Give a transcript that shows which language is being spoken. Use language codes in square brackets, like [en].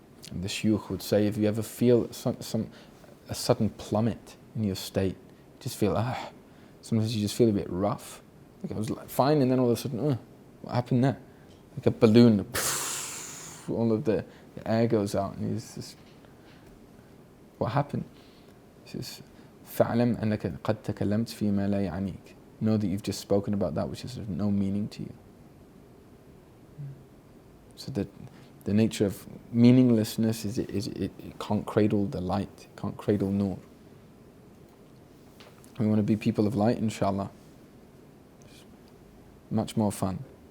[en] And the shuyukh would say, if you ever feel a sudden plummet in your state, just feel, sometimes you just feel a bit rough. Like I was fine, and then all of a sudden, what happened there? Like a balloon, all of the air goes out, and he's just, what happened? He says, [ar] فَعْلَمْ أَنَّكَ قَدْ تَكَلَّمْتَ فِي مَا لَا يَعْنِيكَ. [en] Know that you've just spoken about that which is of no meaning to you. So that the nature of meaninglessness is it can't cradle the light, it can't cradle nur. We want to be people of light, inshallah. It's much more fun.